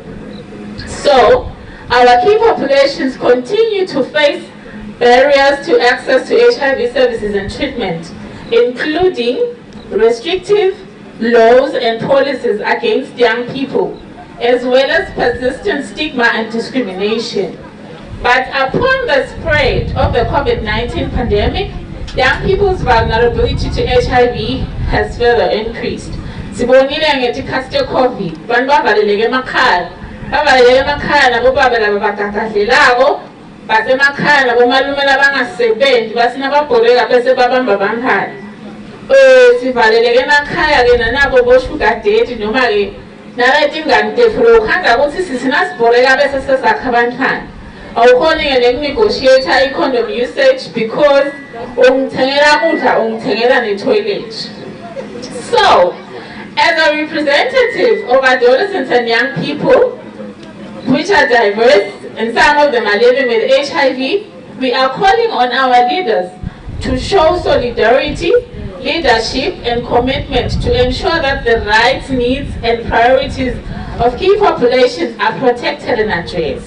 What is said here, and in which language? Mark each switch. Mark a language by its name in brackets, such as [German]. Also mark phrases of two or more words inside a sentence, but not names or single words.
[English] So, our key populations continue to face barriers to access to HIV services and treatment, including restrictive laws and policies against young people, as well as persistent stigma and discrimination. But upon the spread of the COVID-19 pandemic, young people's vulnerability to HIV has further increased. [Swati] Sibonile ngetikhathi COVID, bantu bavaleleke emakhaya. Bavaleleke emakhaya nabo baba laba bagagazelako, basemakhaya nabo malume labangasebenzi, basinababhoreka bese babamba bankhaya. Sivaleleke emakhaya ke nanabo bo-sugar daddy noma ke naletingane tefuro ukhanda ukuthi sisinasibhoreka bese sesakha abantwana. Awukhoni-ke neku-negotiate [English] i-condom usage because [Swati] ungithengela kudla ungithengela ne-toilet. [English] So, as a representative of adolescents and young people, which are diverse and some of them are living with HIV, we are calling on our leaders to show solidarity, leadership and commitment to ensure that the rights, needs and priorities of key populations are protected and addressed.